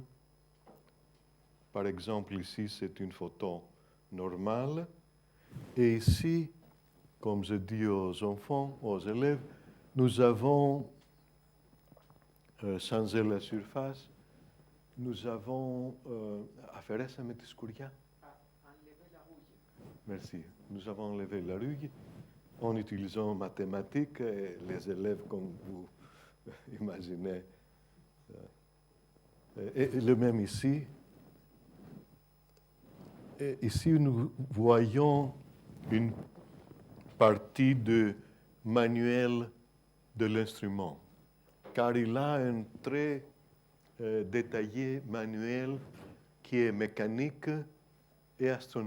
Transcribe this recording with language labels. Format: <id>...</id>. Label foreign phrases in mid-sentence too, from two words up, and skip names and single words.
<fr>Par exemple, ici, c'est une photo normale. Et ici, comme je dis aux enfants, aux élèves, nous avons changé la surface. Nous avons affairé</fr> <el>με τη σκουριά.</el> <fr>Enlever la rouille. Merci. Nous avons enlevé la rouille en utilisant mathématiques et les élèves, comme vous imaginez. Et le même ici. Et ici, nous voyons une partie du manuel de l'instrument, car il a un très détaillé manuel qui est mécanique et astronomique.</fr>